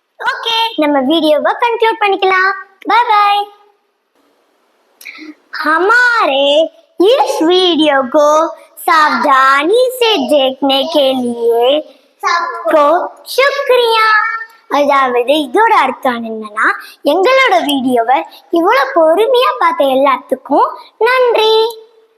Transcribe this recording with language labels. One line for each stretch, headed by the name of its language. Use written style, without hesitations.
Tamil: Okay, நம்ம வீடியோவை conclude பண்ணிக்கலாம். By by.
Hindi: हमारे इस वीडियो को सावधानी से देखने के लिए सबको शुक्रिया.
Tamil: அதாவது இதோட அர்த்தம் என்னன்னா, எங்களோட வீடியோவை இவ்வளவு பொறுமையா பார்த்த எல்லாத்துக்கும் நன்றி.